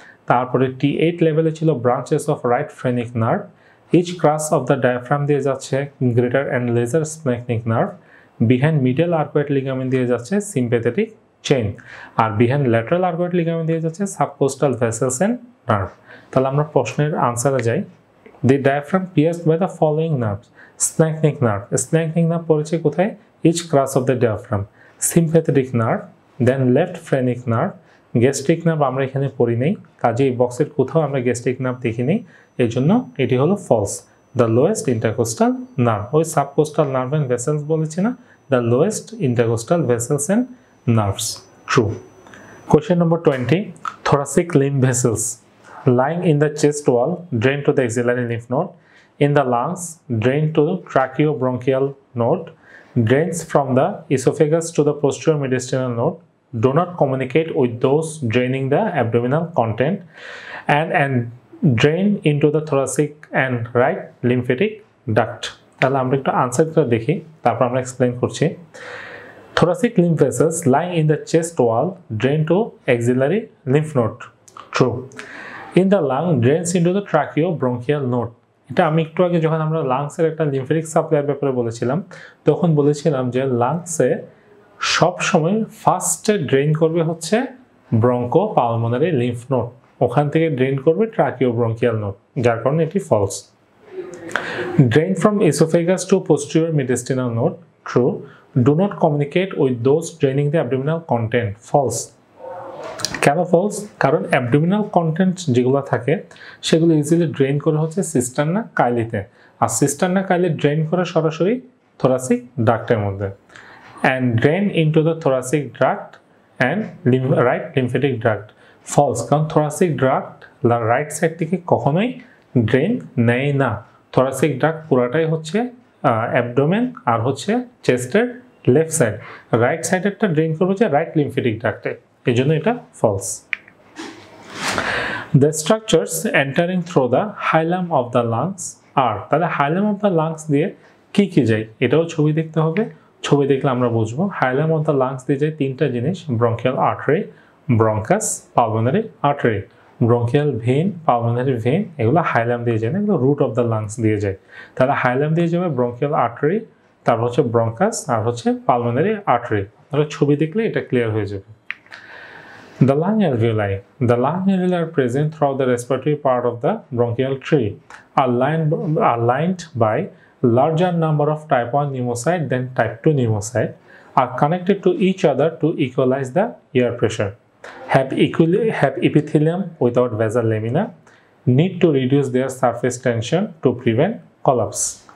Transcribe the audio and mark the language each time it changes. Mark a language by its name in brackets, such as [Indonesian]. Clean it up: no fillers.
[Bangla] তারপরে T8 লেভেলে ছিল branches of right phrenic nerve. Each ক্রাস of the diaphragm দিয়ে যাচ্ছে greater and laser স্প্ল্যাঙ্কনিক nerve, behind medial arcuate ligament দিয়ে যাচ্ছে সিম্প্যাথেটিক চেইন, আর বিহাইন্ড ল্যাটারাল আর্কুয়েট লিগামেন্ট দিয়ে যাচ্ছে সাবকোস্টাল ভেসেলস অ্যান্ড নার্ভ। তাহলে আমরা প্রশ্নের আনসারে যাই। [English] The diaphragm pierced by the following nerves. Splanchnic nerve. Splanchnic nerve [Bangla] পড়েছে কোথায়? [English] Each cross of the diaphragm. Sympathetic nerve, then left phrenic nerve. [Bangla] Gastric nerve আমরা এখানে পড়ি নেই, কাজে এই বক্সের কোথাও আমরা gastric nerve দেখি নেই, এই জন্য এটি হলো false. [English] The lowest intercostal nerve. ওই subcostal nerve and vessels [Bangla] বলেছি না? [English] The lowest intercostal vessels and nerves. True. Question number 20. Thoracic lymph vessels lying in the chest wall drain to the axillary lymph node, in the lungs drain to tracheobronchial node, drains from the esophagus to the posterior mediastinal node, do not communicate with those draining the abdominal content, and drain into the thoracic and right lymphatic duct. [Bangla] তাহলে আমরা একটু আনসারটা দেখি, তারপর আমরা explain করছি। [English] Thoracic lymph vessels lying in the chest wall drain to axillary lymph node. True. In the lung drains into the tracheobronchial node. [Bangla] এটা আমি একটু আগে যখন আমরা লাংসের একটা লিম্ফেটিক সাপ্লাইয়ের ব্যাপারে বলেছিলাম, তখন বলেছিলাম যে লাংসে সব সময় ফার্স্টে ড্রেন করবে হচ্ছে ব্রঙ্কো পালমোনারি লিম্ফ নোড, ওখান থেকে ড্রেন করবে ট্রাকিওব্রঙ্কিয়াল নোড, যার কারণে এটি false. [English] Drain from oesophagus to posterior mediastinal node, true. Do not communicate with those draining the abdominal content, false. [Bangla] কেন ফলস? কারণ অ্যাবডোমিনাল কন্টেন্ট যেগুলো থাকে সেগুলো ইজিলি ড্রেন করে হচ্ছে সিস্টারনা কাইলিতে, আর সিস্টারনা কাইলি ড্রেন করে সরাসরি থোরাসিক ডাক্টের মধ্যে, [English] And drain into the thoracic duct and right lymphatic duct. [Bangla] False, কারণ থোরাসিক ডাক্ট রাইট সাইড থেকে কখনোই ড্রেন নেয় না। থোরাসিক ডাক্ট পুরাটাই হচ্ছে অ্যাবডোমেন আর হচ্ছে চেস্টের লেফট সাইড, রাইট সাইডেরটা ড্রেন করবে হচ্ছে রাইট লিম্ফেটিক ডাক্টে, এই জন্য এটা false. [English] The structures entering through the hilum of the lungs are, [Bangla] তাহলে হাইলাম অফ দ্য লাংস দিয়ে কি কি যায় এটাও ছবি দেখতে হবে, ছবি দেখলে আমরা বুঝবো। হাইলাম অফ দ্য লাংস দিয়ে যায় তিনটা জিনিস, bronchial artery, bronchus, pulmonary artery. Bronchial vein, pulmonary vein এগুলো হাইলাম দিয়ে যায় না, এগুলো রুট অফ দ্য লাংস দিয়ে যায়। তাহলে হাইলাম দিয়ে যাবে ব্রঙ্কিয়াল আর্টারি, তারপর হচ্ছে ব্রঙ্কাস আর হচ্ছে পালমোনারি আর্টারি। আপনারা ছবি দেখলে এটা ক্লিয়ার হয়ে যাবে। [English] The lung alveoli. The lung alveoli are present throughout the respiratory part of the bronchial tree, are lined by larger number of type 1 pneumocyte than type 2 pneumocyte, are connected to each other to equalize the air pressure, have epithelium without basal lamina, need to reduce their surface tension to prevent collapse.